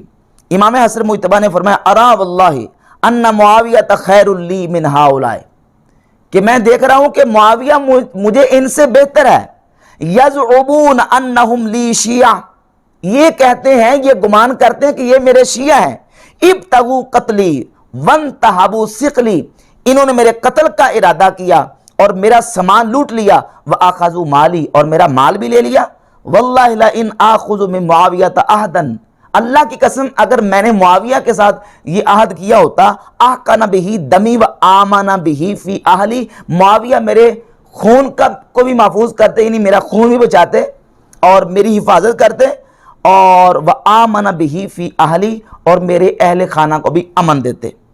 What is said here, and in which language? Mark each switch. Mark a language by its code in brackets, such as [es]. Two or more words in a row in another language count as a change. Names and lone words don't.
[ur] امام حسن مجتبی نے فرمایا [ar] ارا واللہ ان معاویہ خیر لی من ہؤلاء، [ur] کہ میں دیکھ رہا ہوں کہ معاویہ مجھے ان سے بہتر ہے. [ar] یزعمون انہم لی شیعہ، [ur] یہ کہتے ہیں، یہ گمان کرتے ہیں کہ یہ میرے شیعہ ہیں. [ar] ابتغوا قتلی وانتہبوا ثقلی، [ur] انہوں نے میرے قتل کا ارادہ کیا اور میرا سامان لوٹ لیا. [ar] واخذوا مالی، [ur] اور میرا مال بھی لے لیا. [ar] واللہ لئن آخذ من معاویہ عہدا، [ur] اللہ کی قسم اگر میں نے معاویہ کے ساتھ یہ عہد کیا ہوتا، [ar] احقن بہ دمی و آمن بہ فی اہلی، [ur] معاویہ میرے خون کو بھی محفوظ کرتے، یعنی میرا خون بھی بچاتے اور میری حفاظت کرتے، اور [ar] وآمن بہ فی اہلی، [ur] اور میرے اہل خانہ کو بھی امن دیتے.